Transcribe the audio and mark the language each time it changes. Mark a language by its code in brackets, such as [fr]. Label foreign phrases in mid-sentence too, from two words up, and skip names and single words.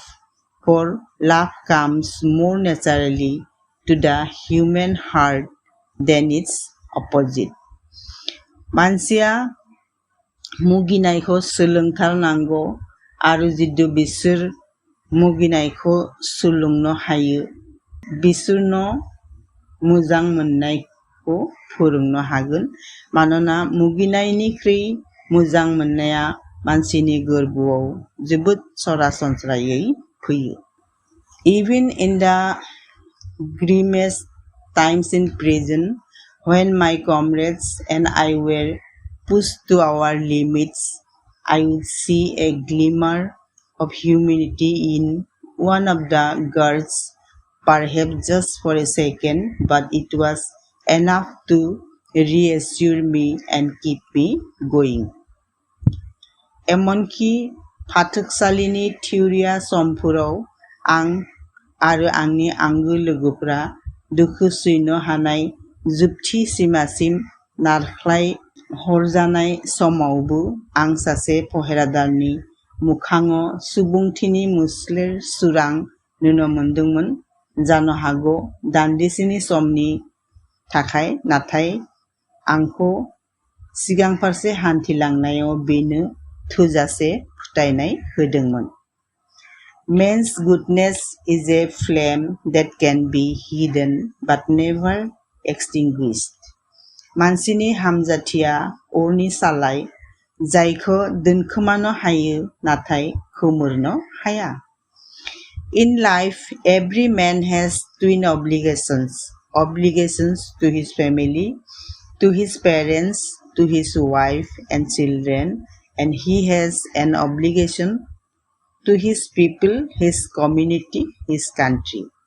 [en] For love comes more naturally to the human heart than its opposite. [brx] मानसिया मुगिनायखौ सोलोंथारनांगौ आरो जुदि बिसोर मुगिनायखौ सोलोंनो हायो, बिसोरनो मोजां मोननायखौ फोरोंनो हागोन, मानोना मुगिनायनिख्रुइ मोजां मोननाया मानसिनि गोरबोआव जोबोद सरासनस्रायै फैयो. [en] Even in the grimmest times in prison, when my comrades and I were pushed to our limits, I would see a glimmer of humanity in one of the guards, perhaps just for a second, but it was enough to reassure me and keep me going. [brx] एमनखि फाथोखसालिनि थिउरिया समफोराव आं आरो आंनि आंगो लोगोफोरा दुखु सैनो हानाय जोबथि सिमासिम नारख्लाय हरजानाय समावबो आं सासे पहरादारनि मोखाङाव सुबुंथिनि मोस्लेर सुरां नुनो मोनदोंमोन, जानो हागौ दान्दिसेनि समनि थाखाय, नाथाय आंखौ सिगां फारसे हान्थिलांनायाव बेनो थोजासे फोथायनाय होदोंमोन. [en] Man's goodness is a flame that can be hidden but never extinguished. [brx] मानसिनि हामजाथिया अरनि सालाय, जायखौ दोनखोमानो हायो नाथाय खोमोरनो हाया. [en] In life, every man has twin obligations. Obligations to his family, to his parents, to his wife and children, and he has an obligation to his people, his community, his country.